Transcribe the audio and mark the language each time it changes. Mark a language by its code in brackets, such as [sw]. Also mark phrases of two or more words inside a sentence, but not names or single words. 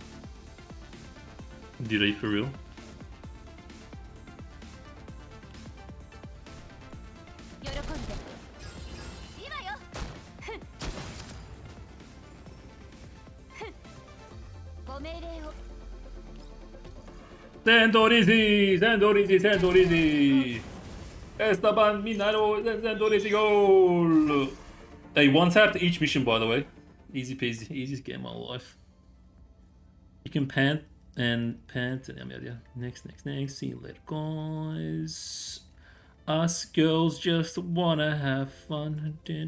[en] Did he for real? [ja] 喜んで今よご命令を [en] Sandorizi! Sandorizi! Sandorizi! Esteban Minaro! Sandorizi goal! Hey, one tap to each mission, by the way. Easy peasy. Easiest game of my life. You can pant and pant. Yeah. Next. See you later, guys. Us girls just wanna have fun.